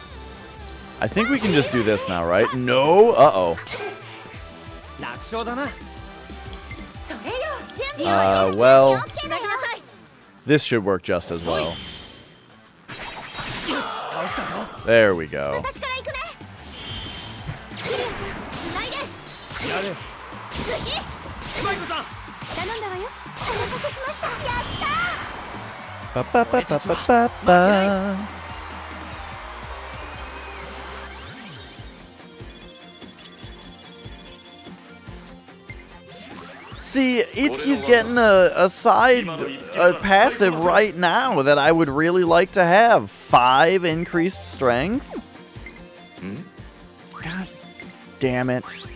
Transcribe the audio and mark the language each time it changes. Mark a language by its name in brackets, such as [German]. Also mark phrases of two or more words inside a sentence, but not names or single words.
[English] I think we can just do this now, right? No? Uh-oh. Well, this should work just as well. There we go. Ba, ba, ba, ba, ba, ba, ba. See, Itsuki's getting a passive right now that I would really like to have. 5 increased strength? God damn it.